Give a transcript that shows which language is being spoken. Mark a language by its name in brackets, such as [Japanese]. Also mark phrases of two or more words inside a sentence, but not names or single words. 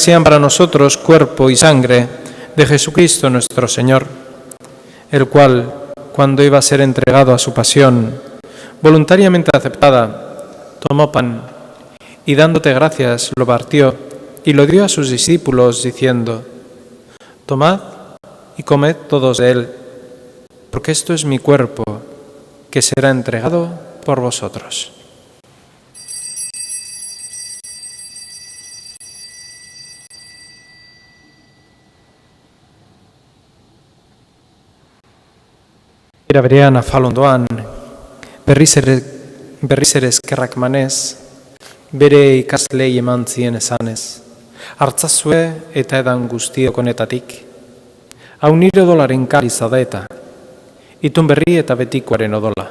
[Spanish] sean para nosotros cuerpo y sangre de Jesucristo nuestro Señor, el cual, cuando iba a ser entregado a su pasión, voluntariamente aceptada, tomó pan y dándote gracias lo partió y lo dio a sus discípulos diciendo: tomad y comed todos de él, porque esto es mi cuerpo, que será entregado por vosotros. [Basque] Era berean afalondoan, berriz ere eskerrak manez, bere ikaslei eman zien esanez, hartzazue eta edan guztiok honetatik, hau nire odolaren kaliza da eta, itun berri eta betikoaren odola.